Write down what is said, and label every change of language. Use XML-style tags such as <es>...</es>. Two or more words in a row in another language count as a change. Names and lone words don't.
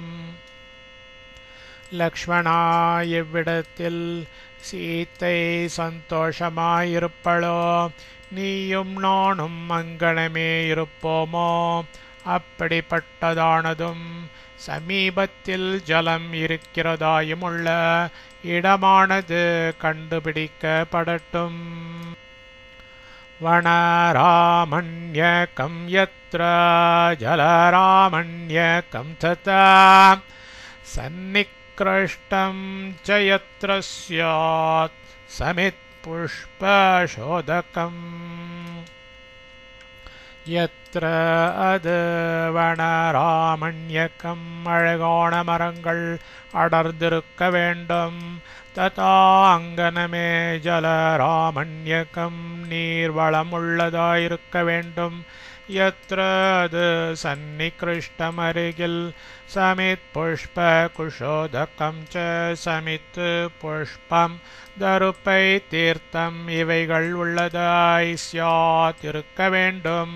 <ta>லக்ஷ்மணா எவ்விடத்தில் சீத்தை சந்தோஷமாயிருப்பளோ நீயும் நானும் அங்கணமே இருப்போமோ அப்படிப்பட்டதானதும் சமீபத்தில் ஜலம் இருக்கிறதாயுமுள்ள இடமானது கண்டுபிடிக்கப்படட்டும்.</ta> <sa>वनरामण्यकं यत्र जलरामण्यकं तथा सन्निकृष्टं च यत्र स्यात् समित्पुष्पशोधकम् यत्र</sa> <ta>அது வனராமண்யக்கம் அழகான மரங்கள் அடர்ந்திருக்க வேண்டும். ததா அங்கனமே ஜலராமண்யக்கம் நீர்வளம் உள்ளதாயிருக்க வேண்டும். யத்ர அது சன்னிகிருஷ்டம் அருகில்</ta> <sa>समित् पुष्प कुशोदकम् च</sa> <ta>சமித் புஷ்பம் தருப்பை தீர்த்தம் இவைகள் உள்ளதாய் ஸ்யாத் இருக்க வேண்டும்.</ta>